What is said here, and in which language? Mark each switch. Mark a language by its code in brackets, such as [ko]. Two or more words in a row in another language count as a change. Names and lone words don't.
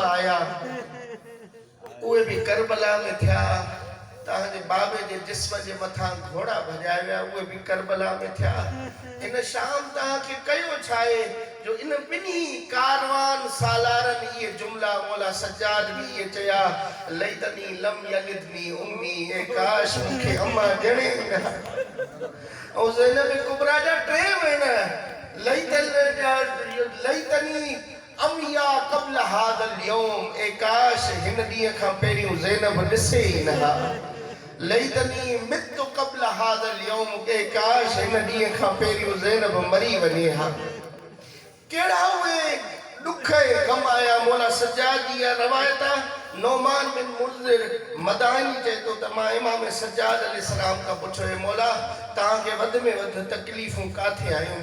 [sd] आया उहे बि करबला में थिया तव्हांजे बाबे जे जिस्म जे मथां घोड़ा भॼाया विया उहे बि करबला में थिया इन शाम तव्हांखे कयो छा आहे जो इन ॿिन्ही कारवान सालारनि इहे जुमला मौला सज्जाद बि इहे चया [ar] ليتني لم يلدني أمي [sd] ए काश मूंखे अम्मा ॼणे न ऐं ज़ैनब कुबरा जा 3 वेण [ar] ليتني عميت قبل هذا اليوم [sd] ए काश हिन ॾींहं खां पहिरियों ज़ैनब ॾिसे ई न [ar] ليتني مت قبل هذا اليوم [sd] ए काश हिन ॾींहं खां पहिरियों ज़ैनब मरी वञे हा कहिड़ा उहे ॾुख ऐं ग़म आया मौला सज्जाद जी रवायत आहे नौमान बिन मुंज़िर मदानी चए थो त मां इमाम सज्जाद अलैहिस्सलाम खां पुछो हे मौला तव्हांखे वधि में वधि तकलीफ़ूं काथे आयूं?